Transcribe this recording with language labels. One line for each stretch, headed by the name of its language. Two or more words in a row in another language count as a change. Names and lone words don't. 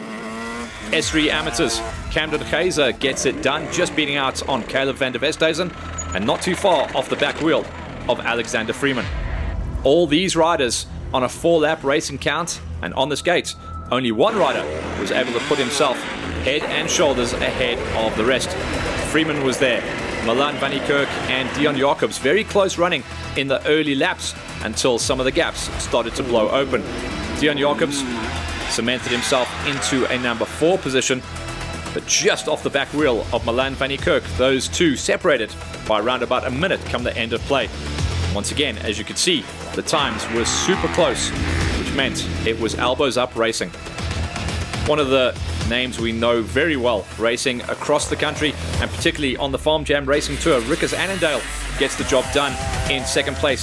English: S3 amateurs, Camden Kaiser gets it done, just beating out on Caleb van der Westhuizen, and not too far off the back wheel of Alexander Freeman. All these riders on a 4-lap racing count, and on this gate, only one rider was able to put himself head and shoulders ahead of the rest. Freeman was there, Milan van der Kerk and Dion Jacobs very close running in the early laps until some of the gaps started to blow open. Dion Jacobs cemented himself into a number 4 position, but just off the back wheel of Milan van der Kerk. Those two separated by around about a minute come the end of play. Once again, as you could see, the times were super close, which meant it was elbows up racing. One of the names we know very well racing across the country, and particularly on the Farm Jam Racing Tour, Rickers Annandale gets the job done in second place.